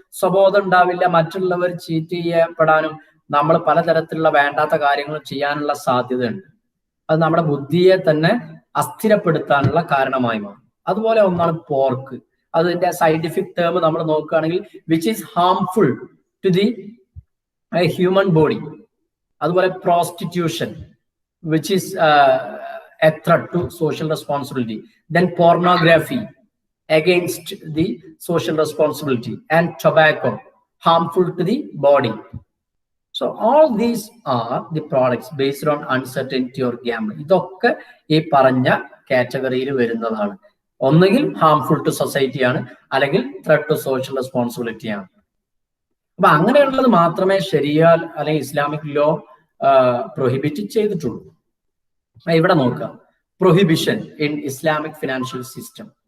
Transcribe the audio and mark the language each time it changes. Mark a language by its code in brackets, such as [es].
[ml] സ്വബോധം ഉണ്ടാവില്ല, മറ്റുള്ളവർ ചീറ്റ് ചെയ്യപ്പെടാനും നമ്മൾ പലതരത്തിലുള്ള വേണ്ടാത്ത കാര്യങ്ങൾ ചെയ്യാനുള്ള സാധ്യതയുണ്ട്. അത് നമ്മുടെ ബുദ്ധിയെ തന്നെ അസ്ഥിരപ്പെടുത്താനുള്ള കാരണമായി മാറും. അതുപോലെ ഒന്നാണ് പോർക്ക്. അതിന്റെ സയന്റിഫിക് ടേം നമ്മൾ നോക്കുകയാണെങ്കിൽ [en] Which is harmful to the human body. അതുപോലെ prostitution which is a threat to social responsibility. Then pornography against the social responsibility, and tobacco harmful to the body. So all these are the products based on uncertainty or gambling. [ml] ഇതൊക്കെ ഈ പറഞ്ഞ കാറ്റഗറിയിൽ വരുന്നതാണ്. ഒന്നുകിൽ [en] harmful to society [ml] ആണ്, അല്ലെങ്കിൽ [en] threat to social responsibility [ml] ആണ്. അപ്പൊ അങ്ങനെയുള്ളത് മാത്രമേ ശരിയ അല്ലെങ്കിൽ ഇസ്ലാമിക് ലോ പ്രൊഹിബിറ്റ് ചെയ്തിട്ടുള്ളൂ. ഇവിടെ നോക്കാം, [en] Prohibition in Islamic financial system.